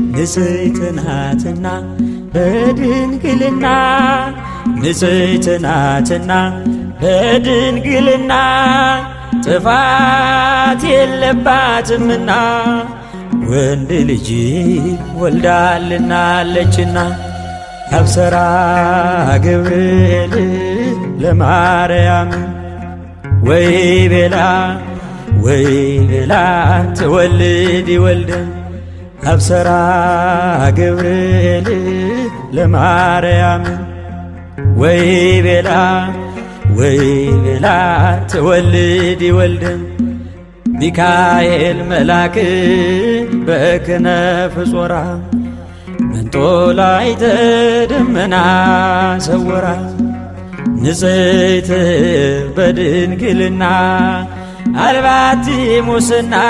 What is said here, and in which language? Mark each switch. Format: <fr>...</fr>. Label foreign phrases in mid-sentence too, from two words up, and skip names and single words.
<am>ንጽሕት ናትና በድንግልና ንጽሕት ናትና በድንግልና ጥፋት የለባትምና ወንድ ልጅ ወልዳልናለችና።</am> <gez>አብሰራ ገብርኤል ለማርያም ወይ ቤላ ትወልድ ወልደ። አብሰራ ገብርኤል ለማርያም ወይ ቤላ ትወልድ ወልደ። ሚካኤል መልአክ በክነፍ ጾራ መንጦላዕተ ደመና ሰወራ። ንጽሕት በድንግልና አልባቲ ሙስና</gez>